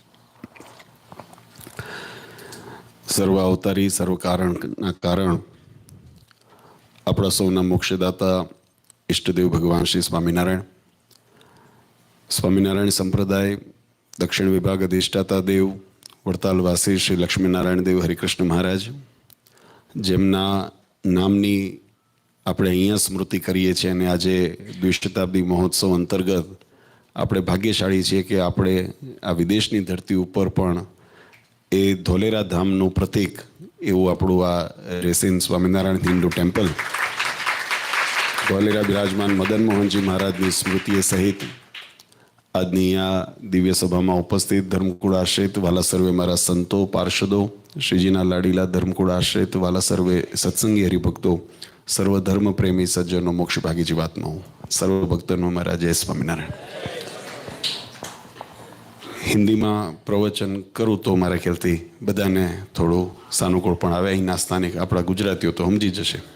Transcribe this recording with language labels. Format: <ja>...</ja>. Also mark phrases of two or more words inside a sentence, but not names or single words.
<gu>સર્વ અવતારી સર્વ કારણ અપના સૌના મોક્ષદાતા ઇષ્ટદેવ ભગવાન શ્રી સ્વામિનારાયણ સંપ્રદાય દક્ષિણ વિભાગ અધિષ્ઠાતા દેવ વડતાલવાસી શ્રી લક્ષ્મીનારાયણ દેવ હરિકૃષ્ણ મહારાજ જેમના नामनी આપણે અહીંયા સ્મૃતિ કરીએ છીએ અને આજે દ્વિશતાબ્દી મહોત્સવ અંતર્ગત આપણે ભાગ્યશાળી છીએ કે આપણે આ વિદેશની ધરતી ઉપર પણ એ ધોલેરા ધામનું પ્રતીક એવું આપણું આ રેસીન સ્વામિનારાયણ હિન્દુ ટેમ્પલ ધોલેરા બિરાજમાન મદન મોહનજી મહારાજની સ્મૃતિએ સહિત આજની આ દિવ્ય સભામાં ઉપસ્થિત ધર્મકુળ આશ્રિત વાલા સર્વે મારા સંતો પાર્ષદો શ્રીજીના લાડીલા ધર્મકુળ આશ્રિત વાલા સર્વે સત્સંગી હરિભક્તો સર્વધર્મ પ્રેમી સજ્જનો મોક્ષ ભાગી જીવાત્મા સર્વ ભક્તો મારા જય સ્વામિનારાયણ।</gu> <hi>हिंदी में प्रवचन करूँ</hi> <gu>તો મારા ખ્યાલ થી બધાને થોડો સાનુકૂળ પણ આવે અહીંના સ્થાનિક આપણા ગુજરાતીઓ તો સમજી જશે।</gu>